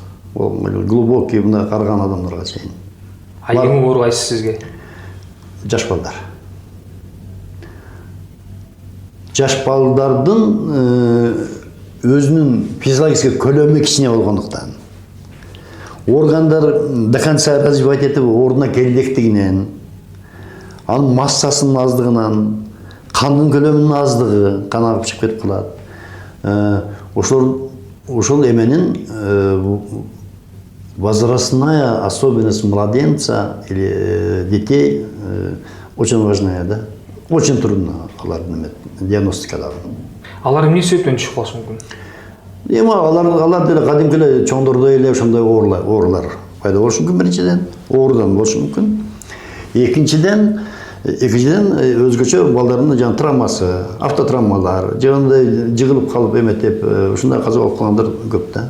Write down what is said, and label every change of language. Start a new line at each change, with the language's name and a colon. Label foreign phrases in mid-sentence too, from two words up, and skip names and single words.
Kyrgyz: Глубокий мына карган адамдарга чейин. Эң оор кайсы сизге? Жаш балдар. Жаш балдардын өзүнүн физиологический көлөмү кичине болгондуктан, органдар
Russian: до конца развивать
Kyrgyz: этип ордуна келбектигинен, анын массасынын аздыгынан, кандын көлөмүнүн аздыгы, кан агып чыгып кетип калат. Ошол эменин
Russian: возрастная особенность младенца или детей очень важная, да? Очень трудно
Kyrgyz: алардын диагностикадагы. Алар эмне себептен түшүп калышы мүмкүн? Эми алар деле кадимки эле чоңдордой эле ошондой оорулар пайда болушу мүмкүн биринчиден, оорудан болушу мүмкүн. Экинчиден өзгөчө балдардын жана травмасы, автотравмалар, жагында жыгылып калып эметип, ушундай каза болуп калгандар көп да.